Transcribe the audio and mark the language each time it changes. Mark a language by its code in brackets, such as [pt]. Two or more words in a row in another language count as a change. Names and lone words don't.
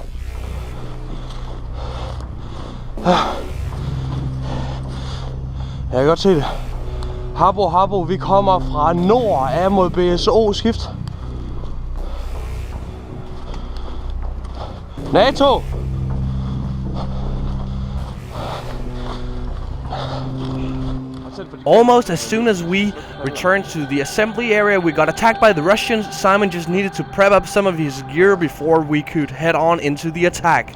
[da] Jeg kan godt se det. Harbo, vi kommer fra nord af mod BSO skift. NATO! [en] Almost as soon as we returned to the assembly area, we got attacked by the Russians. Simon just needed to prep up some of his gear before we could head on into the attack.